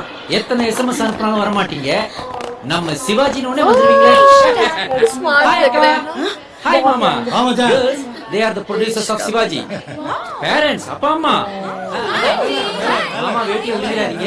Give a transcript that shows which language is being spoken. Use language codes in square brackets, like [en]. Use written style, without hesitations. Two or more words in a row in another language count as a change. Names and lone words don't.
[ta] எத்தனை SMS அனுப்புறாலும் வர மாட்டீங்க, நம்ம சிவாஜினோனே வந்துருவீங்க. ஹாய் மாமா. [en] Girls, they are the producers of Shivaji. Parents, [ta] அப்பா அம்மா. மாமா வேட்டி உடுறாதீங்க.